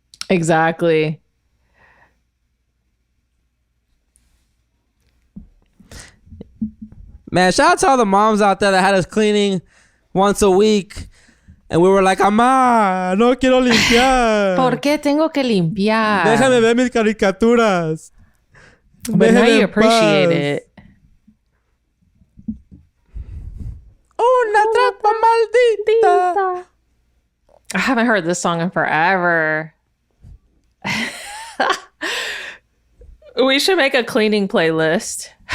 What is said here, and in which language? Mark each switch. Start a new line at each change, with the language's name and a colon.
English: Exactly. Man, shout out to all the moms out there that had us cleaning once a week. And we were like, Amá,
Spanish: no quiero limpiar. ¿Por qué tengo que limpiar? Déjame ver mis caricaturas.
English: But now you appreciate it.
Spanish: Una trampa maldita.
English: I haven't heard this song in forever. We should make a cleaning playlist.